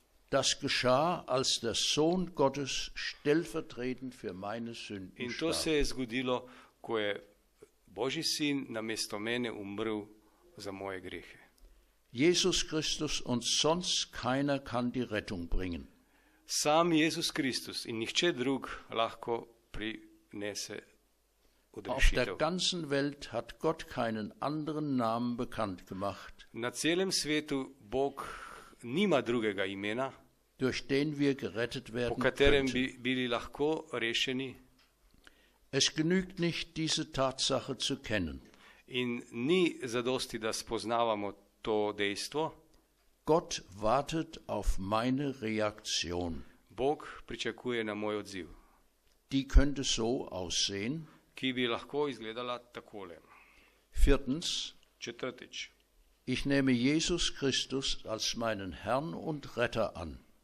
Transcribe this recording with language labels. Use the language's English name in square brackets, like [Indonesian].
[German] Das geschah, als der Sohn Gottes stellvertretend für meine Sünden [Slovenian] In to se [German] starb. [Slovenian] je zgodilo, ko je Božji sin namesto mene umrl za moje grehe. [German] Jesus Christus und sonst keiner kann die Rettung bringen. [Slovenian] Sam Jezus Kristus in nihče drug lahko prinese [German] Auf der [Slovenian] odrešitev. [German] ganzen Welt hat Gott keinen anderen Namen bekannt gemacht, [Slovenian] Na celem svetu Bog nima drugega imena, [German] durch den wir gerettet [Slovenian] po [German] werden [Slovenian] katerem [German] könnten. [Slovenian] bi bili lahko rešeni, [German] Es genügt nicht, diese Tatsache zu kennen. [Slovenian] in ni zadosti, da spoznavamo to dejstvo. [German] Gott wartet auf meine Reaktion. [Slovenian] Bog pričakuje na moj odziv, [German] Die könnte so aussehen. [Slovenian] ki bi lahko izgledala takole. [German] Viertens, [Slovenian] Četrtič. [German] ich nehme Jesus Christus als meinen Herrn und Retter an.